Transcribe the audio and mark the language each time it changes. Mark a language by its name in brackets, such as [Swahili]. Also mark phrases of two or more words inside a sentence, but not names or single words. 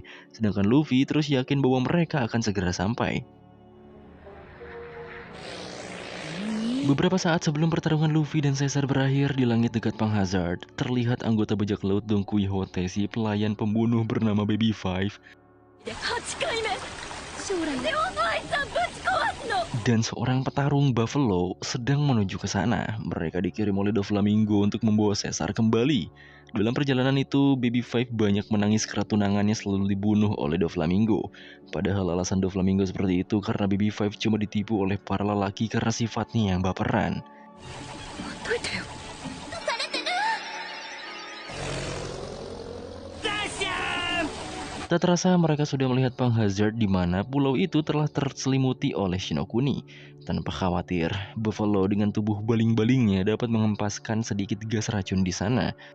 [Indonesian] Sedangkan Luffy terus yakin bahwa mereka akan segera sampai. Beberapa saat sebelum pertarungan Luffy dan Caesar berakhir di langit dekat Pang Hazard, terlihat anggota bajak laut Don Quixote, si pelayan pembunuh bernama Baby Five, [Japanese] 8 回目将来でお前さんぶち壊すの [Indonesian] dan seorang petarung Buffalo sedang menuju ke sana. Mereka dikirim oleh Doflamingo untuk membawa Caesar kembali. Dalam perjalanan itu, Baby Five banyak menangis karena tunangannya selalu dibunuh oleh Doflamingo. Padahal alasan Doflamingo seperti itu karena Baby Five cuma ditipu oleh para lelaki karena sifatnya yang baperan. [Japanese] ほっといてよ [Indonesian] Tak terasa mereka sudah melihat Pang Hazard di mana pulau itu telah terselimuti oleh Shinokuni. Tanpa khawatir, Buffalo dengan tubuh baling-balingnya dapat mengempaskan sedikit gas racun di sana.